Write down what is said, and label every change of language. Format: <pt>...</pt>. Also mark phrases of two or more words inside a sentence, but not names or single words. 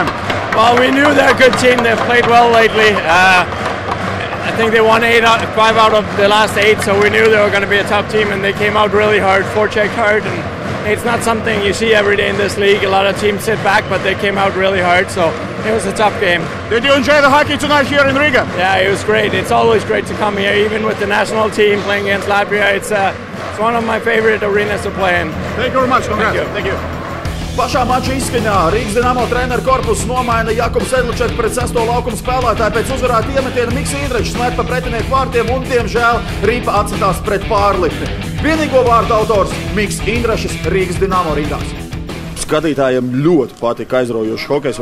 <en>Well, we knew they're a good team. They've played well lately. I think they won 5 out of the last 8, so we knew they were going to be a tough team, and they came out really hard, forecheck hard, and it's not something you see every day in this league. A lot of teams sit back, but they came out really hard, so it was a tough game. Did you enjoy the hockey tonight here in Riga? Yeah, it was great. It's always great to come here, even with the national team playing against Latvia. It's one of my favorite arenas to play in. Thank you very much. Congrats. Thank you.</en> <lv>Pašā mača izskaņā Rīgas Dinamo treneru korpusu nomaina Jakubu Sedlačeku pret 6. laukuma spēlētāju. Pēc uzvarēta iemetiena Miks Indrašs met pa pretinieku vārtiem un, diemžēl, Ripa atsitās pret pārlikni. Vienīgo vārtu autors Miks Indrašs Rīgas Dinamo rindās. Skatītājiem ļoti patika aizraujošs hokejs.</lv>